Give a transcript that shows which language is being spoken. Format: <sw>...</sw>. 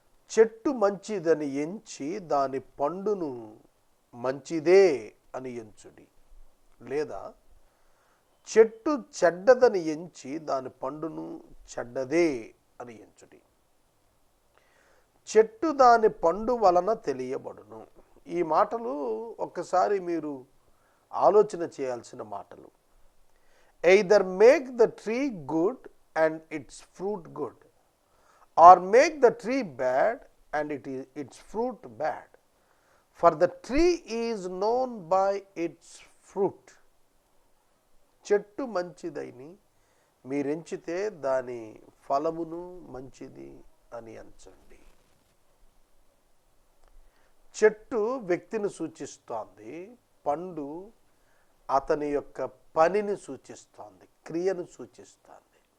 <te>చెట్టు మంచిదని ఎంచి దాని పండును మంచిదే అని ఎంచుడి, లేదా చెట్టు చెడ్డదని ఎంచి దాని పండును చెడ్డదే అని ఎంచుడి. చెట్టు దాని పండు వలన తెలియబడును. ఈ మాటలు ఒక్కసారి మీరు ఆలోచన చేయాల్సిన మాటలు.</te> <en>Either make the tree good and its fruit good, or make the tree bad and its fruit bad. For the tree is known by its fruit.</en> <te>చెట్టు మంచిదని మీరెంచితే దాని ఫలమును మంచిది అని ఎంచండి. చెట్టు వ్యక్తిని సూచిస్తోంది, పండు అతని యొక్క పనిని సూచిస్తోంది, క్రియను సూచిస్తోంది.</te>